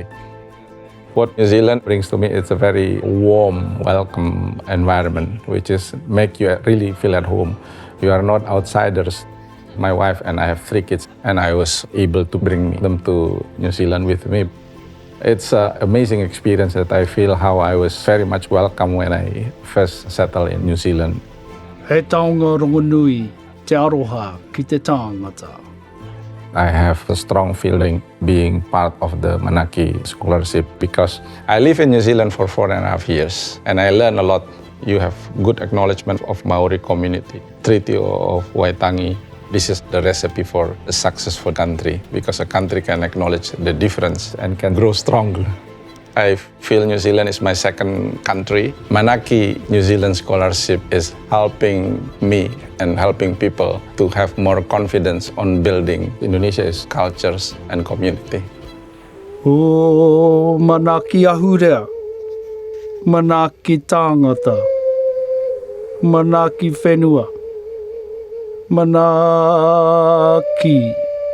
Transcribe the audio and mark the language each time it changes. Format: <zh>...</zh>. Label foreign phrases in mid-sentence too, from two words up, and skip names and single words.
<en>What New Zealand brings to me, it's a very warm, welcome environment, which is make you really feel at home. You are not outsiders. My wife and I have 3 kids, and I was able to bring them to New Zealand with me. It's an amazing experience that I feel how I was very much welcome when I first settled in New Zealand.</en> <mi>He taonga rongonui. Te aroha ki te tangata.</mi> <en>I have a strong feeling being part of the Manaki Scholarship because I live in New Zealand for 4.5 years and I learned a lot. You have good acknowledgement of Maori community, Treaty of Waitangi. This is the recipe for a successful country because a country can acknowledge the difference and can grow stronger. I feel New Zealand is my second country. Manaki New Zealand Scholarship is helping me and helping people to have more confidence on building Indonesia's cultures and community.</en> <mi>O manaki ahurea, manaki tangata, manaki whenua, manaki</mi>